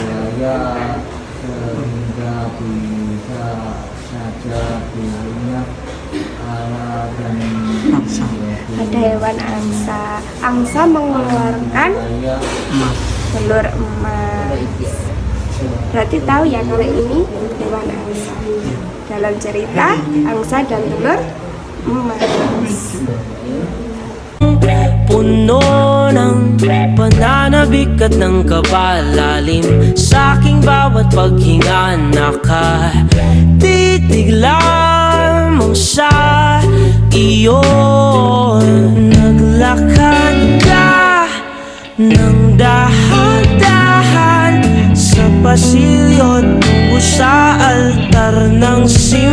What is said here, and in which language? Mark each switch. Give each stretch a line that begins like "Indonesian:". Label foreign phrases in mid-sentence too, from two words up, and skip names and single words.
Indonesian: Ada hewan angsa. Angsa mengeluarkan telur emas. Berarti tahu ya kalau ini hewan angsa. Dalam cerita angsa dan telur emas.
Filipino: Puno ng pananabik at ng kabalalim sa aking bawat paghinga. Nakatitig lamang sa iyo. Naglakad ka ng dahan-dahan sa pasilyo tungo sa altar ng